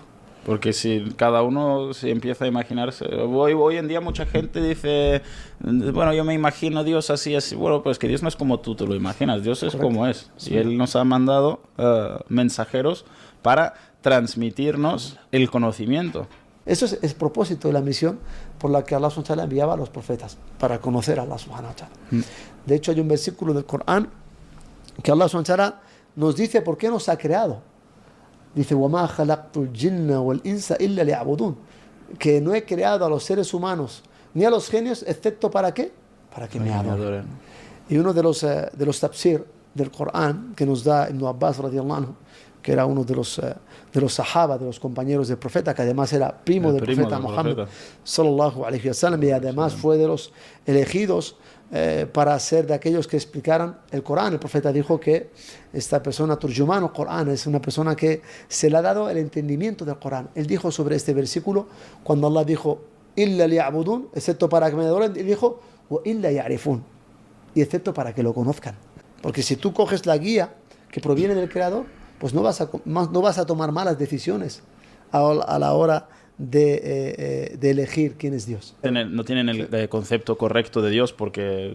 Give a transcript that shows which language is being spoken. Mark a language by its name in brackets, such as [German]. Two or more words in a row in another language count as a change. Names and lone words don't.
[Spanish] Porque si cada uno se empieza a imaginarse, hoy en día mucha gente dice, bueno, yo me imagino a Dios así, así. Bueno, pues que Dios no es como tú te lo imaginas, Dios es Correcto. como es. Sí. Y Él nos ha mandado mensajeros para transmitirnos el conocimiento. Eso es el propósito de la misión por la que [Arabic] الله سبحانه وتعالى [Spanish] enviaba a los profetas, para conocer a [Arabic] الله سبحانه وتعالى. [Spanish] De hecho, hay un versículo del Corán que [Arabic] الله سبحانه وتعالى [Spanish] nos dice por qué nos ha creado. Dice: [Arabic] وَمَا خَلَقْتُ الْجِنَّ وَالْإِنسَ إِلَّا لِيَعْبُدُونَ. [Spanish] Que no he creado a los seres humanos ni a los genios, excepto ¿para qué? Para que me adoren. Y uno de los tafsir del Corán que nos da Ibn Abbas [Arabic] رضي الله عنه, [Spanish] que era uno de los sahaba, de los compañeros del profeta, que además era primo del profeta del Muhammad profeta. [Arabic] صلى الله عليه وسلم, [Spanish] y además fue de los elegidos para ser de aquellos que explicaran el Corán. El profeta dijo que esta persona, turjumano Corán, es una persona que se le ha dado el entendimiento del Corán. Él dijo sobre este versículo, cuando Allah dijo [Arabic] إلا ليعبدون, [Spanish] excepto para que me adoren, él dijo [Arabic] وإلا يعرفون, [Spanish] y excepto para que lo conozcan. Porque si tú coges la guía que proviene del Creador, pues no vas a tomar malas decisiones a la hora de elegir quién es Dios. No tienen el concepto correcto de Dios porque,